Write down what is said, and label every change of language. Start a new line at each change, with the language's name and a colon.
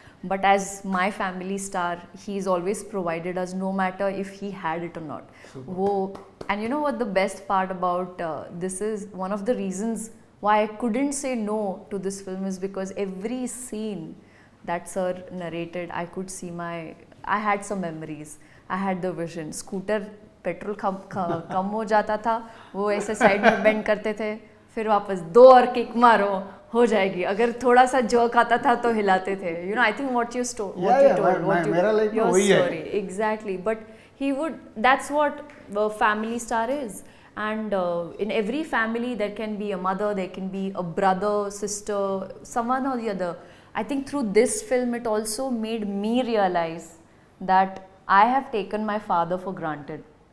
English: But as my family star, he's always provided us, no matter if he had it or not. And you know what the best part about this is, one of the reasons why I couldn't say no to this film is because every scene that sir narrated, I could see I had some memories, I had the vision. Scooter
Hindi: petrol कम हो जाता था, वो ऐसे side में bend करते थे, फिर वापस 2 और किक मारो हो जाएगी. अगर थोड़ा सा जर्क आता था तो हिलाते थे.
English: You know, I think what you told,
Hindi: मेरा लाइफ में
English: your
Hindi: वही है.
English: story, exactly. But he would, that's what family star is. And in every family there can be a mother, there can be a brother, sister, someone or the other. I think through this film it also made me realize that I have taken my father for granted.